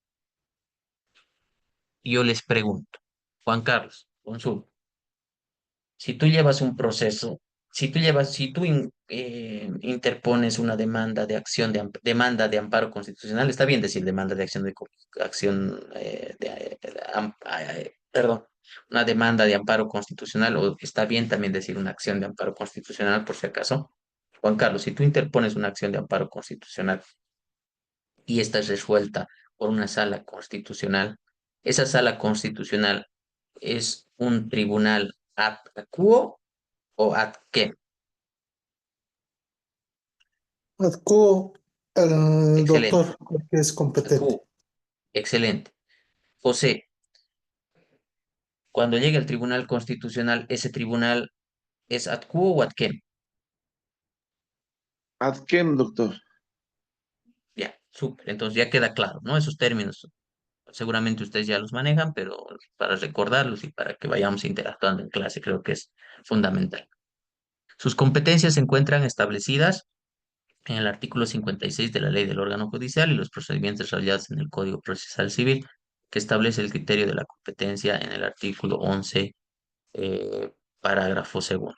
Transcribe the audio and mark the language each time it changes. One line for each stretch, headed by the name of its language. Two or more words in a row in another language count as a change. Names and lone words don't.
Spanish: Yo les pregunto, Juan Carlos, consulta, si tú llevas un proceso, si tú interpones una demanda de acción demanda de amparo constitucional, está bien decir demanda de acción acción perdón, una demanda de amparo constitucional, o está bien también decir una acción de amparo constitucional por si acaso. Juan Carlos, si tú interpones una acción de amparo constitucional y esta es resuelta por una sala constitucional, esa sala constitucional es un tribunal
Latin: ad quo
Spanish: o
Latin: ad quem.
Spanish: Acudo al Excelente. doctor, que es Ad competente. quo. Excelente. José, cuando llegue al tribunal constitucional, ¿ese tribunal es
Latin: ad quo
Spanish: o
Latin: ad quem? ¿Ad quem,
Spanish: doctor? Ya, súper. Entonces ya queda claro, ¿no? Esos términos seguramente ustedes ya los manejan, pero para recordarlos y para que vayamos interactuando en clase creo que es fundamental. Sus competencias se encuentran establecidas en el artículo 56 de la Ley del órgano judicial y los procedimientos desarrollados en el Código Procesal Civil, que establece el criterio de la competencia en el artículo 11, parágrafo segundo.